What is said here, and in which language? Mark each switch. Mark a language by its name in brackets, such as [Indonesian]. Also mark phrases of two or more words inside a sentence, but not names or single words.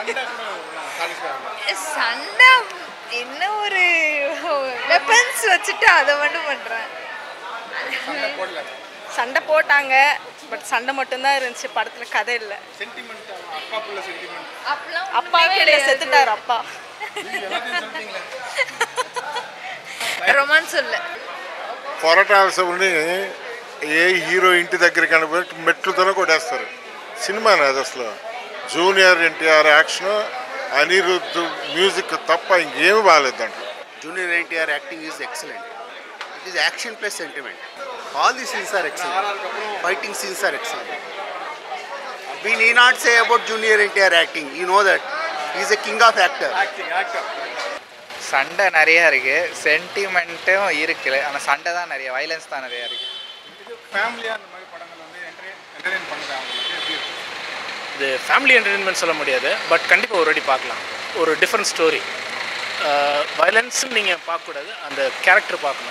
[Tamil] சண்டை என்ன ஒரு வெப்பன்ஸ் வச்சுட்டு அதை மட்டும் பண்ணுறேன். சண்டை போட்டாங்க, பட் சண்டை மட்டும்தான் இருந்துச்சு. படத்தில் கதை இல்லை. சென்டிமெண்ட், அப்பாக்குள்ள சென்டிமெண்ட். அப்பாவே இல்லை, செத்துட்டார் அப்பா. ரொமான்ஸ் இல்லை. [Telugu] పోరాటాల్సి ఏ హీరో ఇంటి దగ్గరికి కనిపెట్టి మెట్లుతోనే కొట్టేస్తారు. సినిమా అది అసలు జూనియర్ ఎన్టీఆర్ యాక్షన్, అనిరుద్ధ్ మ్యూజిక్ తప్ప ఇంకేమీ బాగాలేదు దాంట్లో. [English] Junior NTR acting is excellent. It is action plus sentiment. All the scenes are excellent. Fighting scenes are excellent. We need not say about junior NTR acting. You know that he is a king of actor. actor. [Tamil] சண்டை நிறையா இருக்குது, சென்டிமெண்ட்டும் இருக்குது. ஆனால் சண்டை தான் நிறைய, வைலன்ஸ் தான் நிறையா இருக்குது. ஃபேமிலியாக அந்த மாதிரி படங்கள் வந்து என்டர்டெயின் பண்ணுறாங்க அவங்களுக்கு எப்படி இருக்குது? இது [English] family entertainment [Tamil] சொல்ல முடியாது, பட் கண்டிப்பாக ஒரு வாட்டி பார்க்கலாம். ஒரு [English] different story. [Tamil] வயலன்ஸுன்னு நீங்கள் பார்க்கக்கூடாது, அந்த கேரக்டர் பார்க்கணும்.